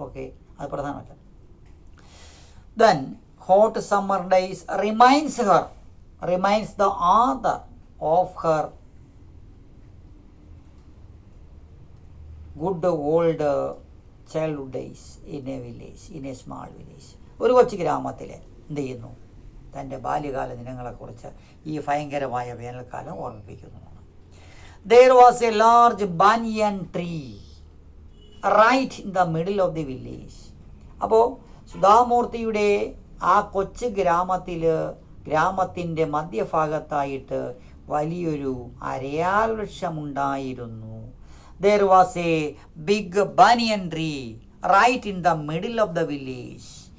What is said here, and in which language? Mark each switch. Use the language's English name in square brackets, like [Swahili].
[English] okay, [Malayalam] അത് പ്രധാനമല്ല. [English] Then hot summer days remains the other of her good old childhood days in a small village. [Malayalam] ഒരു കൊച്ചു ഗ്രാമത്തിൽ എന്ത് ചെയ്യുന്നു, തൻ്റെ ബാല്യകാല ദിനങ്ങളെക്കുറിച്ച് ഈ ഭയങ്കരമായ വേനൽക്കാലം ഓർമ്മിപ്പിക്കുന്നതാണ്. [English] There was a large banyan tree right in the middle of the village. [Malayalam] അപ്പോൾ സുധാമൂർത്തിയുടെ ആ കൊച്ചു ഗ്രാമത്തിൻ്റെ മധ്യഭാഗത്തായിട്ട് വലിയൊരു അരയാൽ വൃക്ഷമുണ്ടായിരുന്നു. [English] There was a big banyan tree right in the middle of the village.